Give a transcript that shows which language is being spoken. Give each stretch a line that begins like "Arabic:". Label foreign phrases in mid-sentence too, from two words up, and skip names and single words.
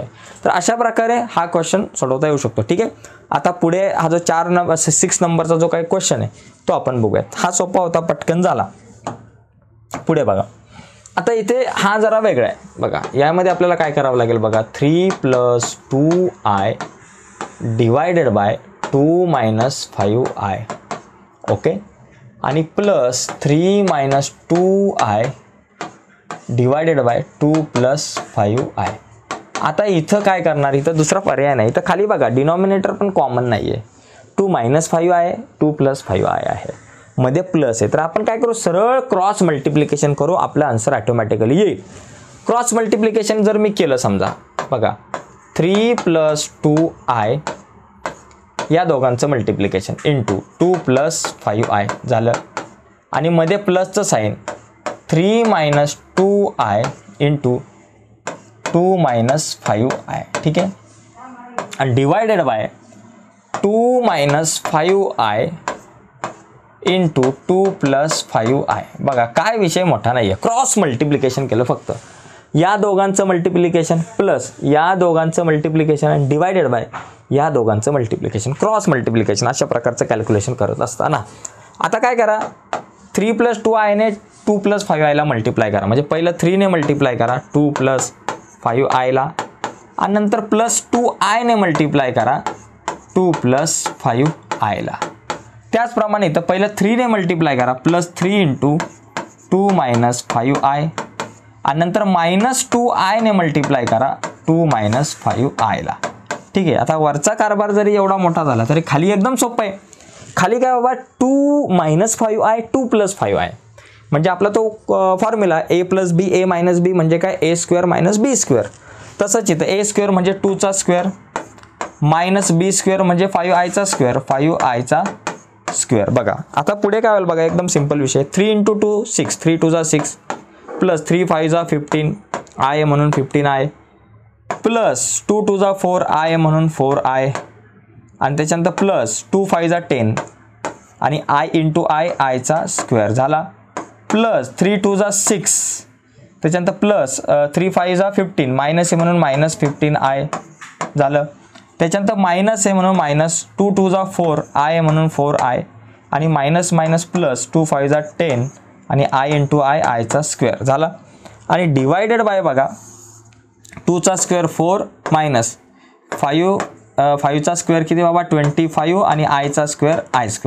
Marathi: तर अशा प्रकारे हा क्वेश्चन सोडवता येऊ शकतो. ठीक आहे. आता पुढे हा जो 6 नंबरचा जो काही क्वेश्चन आहे तो आपण बघूयात. हा सोपा होता, पटकन झाला. पुढे बघा, आता इथे हा जरा वेगळा आहे बघा. यामध्ये आपल्याला काय करावं लागेल बघा, 3 + 2i
English: divided by
Marathi: 2 - 5i, ओके, आणि प्लस 3 - 2i
English: divided by
Marathi: 2 + 5i. आता इथं काय करणार, इथं दुसरा पर्याय नाही. इथं खाली बघा डिनॉमिनेटर पण कॉमन नाही आहे, 2 - 5 आहे, 2 + 5i आहे, मध्ये प्लस आहे. तर आपण काय करू, सरळ
English: cross multiplication
Marathi: करू, आपलं
English: answer automatically
Marathi: येईल.
English: cross multiplication
Marathi: जर मी केलं समजा बघा, 3 + 2i या दोघांचं मल्टिप्लिकेशन इंटू 2 + 5i झालं, आणि मध्ये प्लसचं साईन 3 - 2i इंटू 2 - 5i, ठीक आहे, आणि
English: divided by
Marathi: 2 - 5i इंटू 2 + 5i. बघा काय विषय मोठा नाही आहे,
English: cross multiplication
Marathi: केलं फक्त, या दोघांचं मल्टिप्लिकेशन प्लस या दोघांचं मल्टिप्लिकेशन आणि
English: divided by
Marathi: या दोघांचं मल्टिप्लिकेशन,
English: cross multiplication
Marathi: अशा प्रकारचं कॅल्क्युलेशन करत असताना आता काय करा, 3 + 2i ने 2 + 5i ला मल्टिप्लाय करा, म्हणजे पहिलं 3 ने मल्टिप्लाय करा 2 + 5i ला, आणि नंतर प्लस 2i ने मल्टिप्लाय करा 2 + 5i ला. त्याचप्रमाणे इथं पहिलं 3 ने मल्टिप्लाय करा +3 × 2 - 5i, आणि नंतर -2i ने मल्टिप्लाय करा 2 - 5i ला. ठीक आहे. आता वरचा कारभार जरी एवढा मोठा झाला तरी खाली एकदम सोपं आहे. खाली काय बाबा 2 - 5i 2 + 5i, म्हणजे आपला तो फॉर्म्युला a + b a - b म्हणजे काय a² - b². तसंच इथं a² म्हणजे 2चा स्क्वेअर -b² म्हणजे 5i² 5i². बघा आता पुढे काय होईल बघा, एकदम सिंपल विषय, 3 × 2 6, 3 × 2 6 प्लस 3 × 5 15 i म्हणून 15i, प्लस 2 × 2 4 i म्हणून 4i, आणि त्याच्यानंतर प्लस 2 × 5 10 आणि i × i i² झाला, प्लस 3 × 2 6, त्याच्यानंतर प्लस 3 × 5 15 मायनस आहे म्हणून -15i झालं, त्याच्यानंतर मायनस आहे म्हणून -2 × 2 4 i म्हणून 4i, आणि
English: minus minus plus
Marathi: 2 × 5 10 आणि i × i i² झाला, आणि
English: divided by
Marathi: बघा 2चा स्क्वेअर 4 मायनस 5चा स्क्वेअर किती बाबा 25 आणि i² i².